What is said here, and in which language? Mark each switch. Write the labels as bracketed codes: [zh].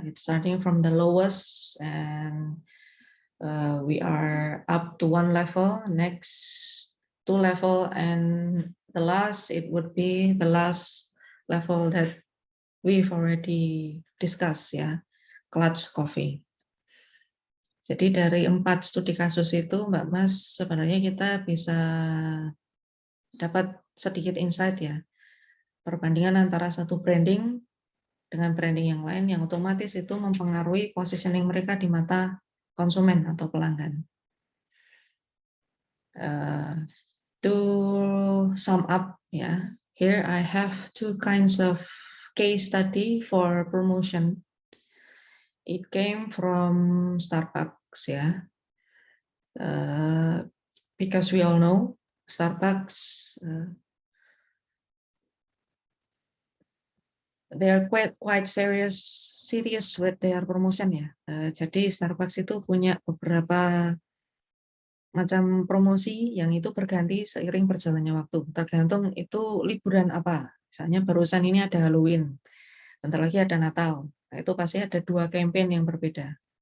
[en] It's starting from the lowest and we are up to one level. Next 2 level, and the last it would be the last level that we've already discussed ya, clutch coffee. [id] Jadi dari 4 studi kasus itu, Mbak Mas, sebenarnya kita bisa dapat sedikit insight ya, perbandingan antara satu branding dengan branding yang lain yang otomatis itu mempengaruhi positioning mereka di mata konsumen atau pelanggan. [en] To sum up, yeah, here I have 2 kinds of case study for promotion. It came from Starbucks, yeah, because we all know Starbucks, they are quite serious with their promotion ya. [id] Jadi Starbucks itu punya beberapa macam promosi yang itu berganti seiring berjalannya waktu. Tergantung itu liburan apa. Misalnya barusan ini ada Halloween, bentar lagi ada Natal. Nah, itu pasti ada 2 campaign yang berbeda.